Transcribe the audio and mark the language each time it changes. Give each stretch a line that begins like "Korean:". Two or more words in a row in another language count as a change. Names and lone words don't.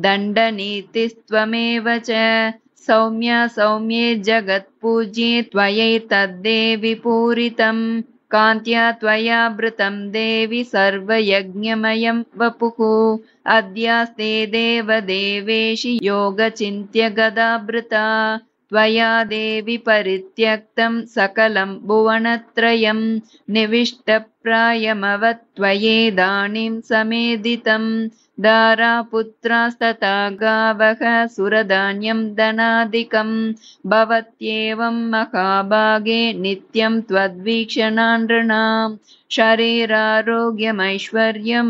Sanskrit: दण्डनीतिस्त्वमेव च सौम्या सौम्ये जगत् पूज्ये त्वयै तद्देवि पूरितम् कान्त्या त्वयाभृतम् देवि सर्वयज्ञमयम् वपुः अध्यास्ते देव देवेशि योग चिन्त्य गदाभृता त्वया देवि परित्यक्तं सकलं भुवनत्रयं निविष्टप्रायमवत् त्वयेदानीं समेदितं दारापुत्रास्तथा गावः सुरधान्यं धनादिकं भवत्येवं महाभागे नित्यं त्वद्वीक्षणानृणाम् शरीरारोग्यमैश्वर्यं